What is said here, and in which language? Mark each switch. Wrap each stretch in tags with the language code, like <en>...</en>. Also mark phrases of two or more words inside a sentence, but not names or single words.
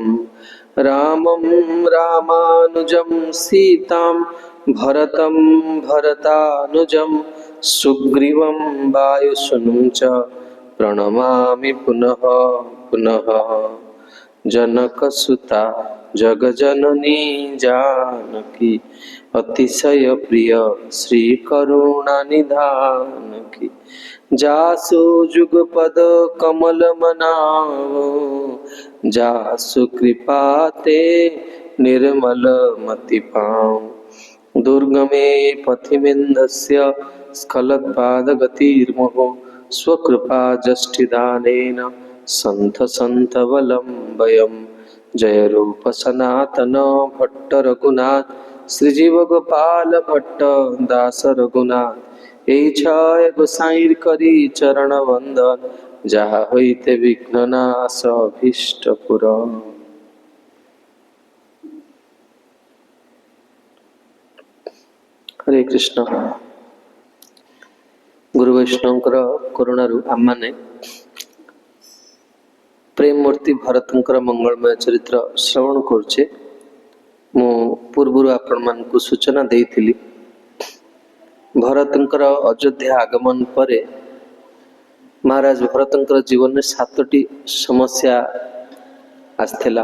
<sa>रामं रामानुजं सीतां भरतं भरतानुजं, सुग्रीवं वायुसूनुं च प्रणमामि पुनः पुनः।</sa> <awa>जनकसुता जगजननी जानकी, अतिशय प्रिय श्री करुणा निधान की। जासु जुगपद कमल मनावो, जासु कृपाते निर्मल मति पाऊं।</awa> <sa>दुर्गमे पथिमिन्दस्य स्खलत्पादगतिर्मोहो, स्वकृपा जष्टिदानेन सन्थ बलं।</sa> <bn>जय रूप सनातन भट्ट रघुनाथ, श्रीजीव गोपाल भट्ट दास रघुनाथ। এই ছয় গোসাইর করি চরণ বন্দন, যাহা হইতে বিঘ্ন নাশ অভীষ্ট পূরণ। হরে কৃষ্ণ।</bn> <or>ଗୁରୁ ବୈଷ୍ଣବଙ୍କର କରୁଣାରୁ ଆମମାନେ ପ୍ରେମ ମୂର୍ତ୍ତି ଭରତଙ୍କର ମଙ୍ଗଳମୟ ଚରିତ୍ର ଶ୍ରବଣ କରୁଛେ। ମୁଁ ପୂର୍ବରୁ ଆପଣମାନଙ୍କୁ ସୂଚନା ଦେଇଥିଲି, ଭରତଙ୍କର ଅଯୋଧ୍ୟା ଆଗମନ ପରେ ମହାରାଜ ଭରତଙ୍କର ଜୀବନରେ 7ଟି ସମସ୍ୟା ଆସିଥିଲା।</or>